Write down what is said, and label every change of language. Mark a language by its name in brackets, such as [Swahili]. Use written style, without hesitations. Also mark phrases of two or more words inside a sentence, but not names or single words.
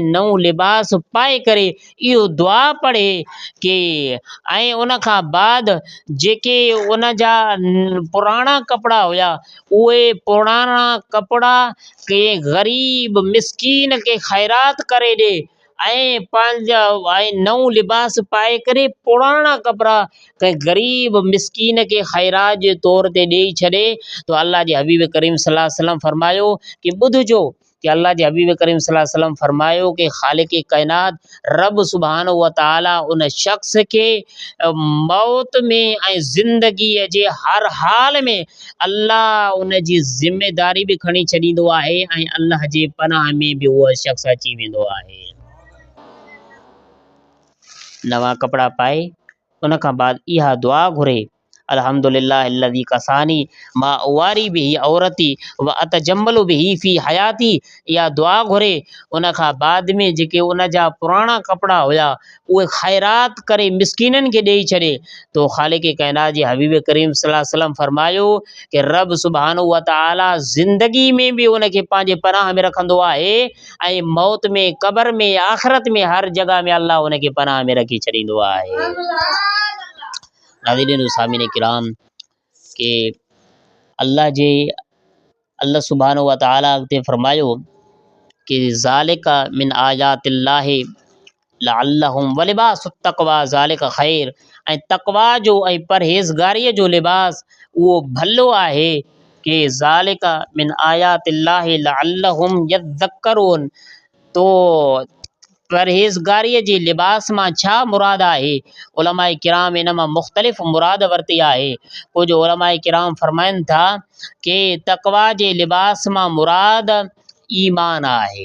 [Sindhi] नओं लिबास पाए करे इहो दुआ पढ़े कि ऐं उन खां बाद जेके उन जा पुराणा कपिड़ा हुया उहे पुराणा कपिड़ा कंहिं ग़रीब मिसकीन खे ख़ैरात करे ॾे ऐं पंहिंजा ऐं नओं लिबास पाए करे पुराणा कपिड़ा कंहिं ग़रीब मिसकीन खे ख़ैरात जे तौर ते ॾेई छॾे। तो अल्लाह जे हबीब करीम [Arabic] صلى الله عليه وسلم [Sindhi] फरमायो कि ॿुधिजो कि अल्लाह जे हबीब करीम [Arabic] صلى الله عليه وسلم [Sindhi] फरमायो कि ख़ालिक़ कायनात [Arabic] رب سبحانه وتعالى [Sindhi] उन शख़्स खे मौत में ऐं ज़िंदगीअ जे हर हाल में अल्लाह उन जी ज़िमेदारी बि खणी छॾींदो आहे ऐं अल्लाह जे पनाह में बि उहो शख़्स अची वेंदो आहे। नवां कपिड़ा पाए उन खां बाद इहा दुआ घुरे, [Arabic] الحمد لله الذي كساني ما أواري به عورتي وأتجمل به في حياتي. [Sindhi] इहा दुआ घुरे उन खां बाद में जेके उन जा पुराणा कपिड़ा हुया उहे ख़ैरात करे मिसकीननि खे ॾेई छॾे। तो ख़ालिक़ काइनात जे हबीब करीम [Arabic] صلى الله عليه وسلم [Sindhi] फरमायो कि [Arabic] رب سبحانه وتعالى [Sindhi] ज़िंदगी में बि उन खे पंहिंजे पनाह में रखंदो आहे ऐं मौत में, क़बर में, आख़िरत में, हर जॻह में अल्लाह उन खे पनाह में रखी छॾींदो आहे। नाज़रीन सामिन किराम के [Arabic] الله سبحانه وتعالى [Sindhi] ते फरमायो कि [Arabic] ذلك من آيات الله لعلهم ولباس التقوى ذلك خير. [Sindhi] ऐं तक़वा जो ऐं परहेज़गारीअ जो लिबास उहो भलो आहे कि [Arabic] ذلك من آيات الله لعلهم يذكرون. [Sindhi] तो परहेज़गारीअ जे लिबास मां छा मुराद आहे? उलमाए किराम इन मां मुख़्तलिफ़ मुराद वरिती आहे। कुझु उलमाए किराम फरमाइनि था कि तक़वा जे लिबास मां मुराद ईमान आहे।